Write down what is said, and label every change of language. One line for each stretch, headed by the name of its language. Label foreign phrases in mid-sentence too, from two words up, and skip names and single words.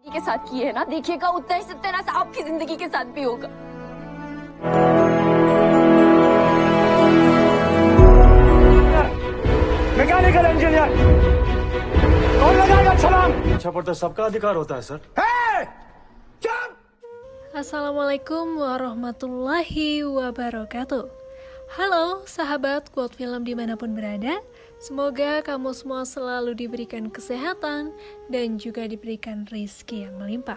Hindi: के साथ की है ना, देखिएगा उतना ही सत्यानाश आपकी जिंदगी के साथ भी होगा।
English: mechanical engineer
Hindi: कौन लगाएगा छलांग? अच्छा पर तो सबका अधिकार होता है सर।
Arabic: السلام عليكم ورحمة الله وبركاته.
Indonesian: Halo sahabat Quote Film dimanapun berada. Semoga kamu semua selalu diberikan kesehatan dan juga diberikan rezeki yang melimpah.